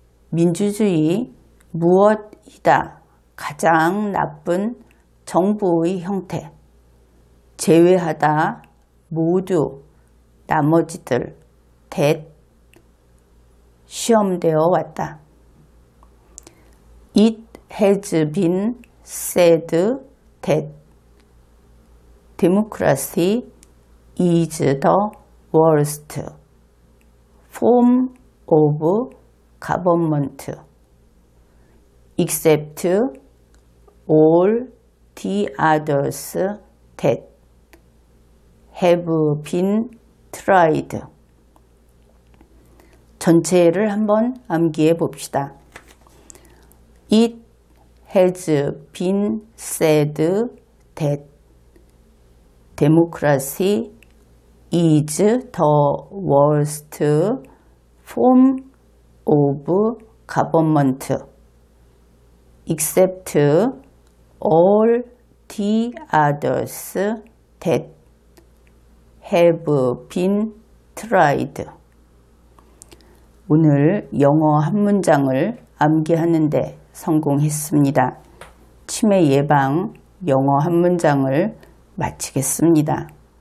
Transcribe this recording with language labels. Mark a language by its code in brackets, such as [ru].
[ko] 민주주의 무엇이다. 가장 나쁜 정부의 형태. 제외하다 모두 나머지들 대 시험되어 왔다. [en] It has been said that democracy is the worst form of government except all the others that have been tried. [ko] 전체를 한번 암기해 봅시다. [en] It has been said that democracy is the worst form of government except all the others that have been tried. [ko] 오늘 영어 한 문장을 암기하는데 성공했습니다. 치매 예방 영어 한 문장을 마치겠습니다.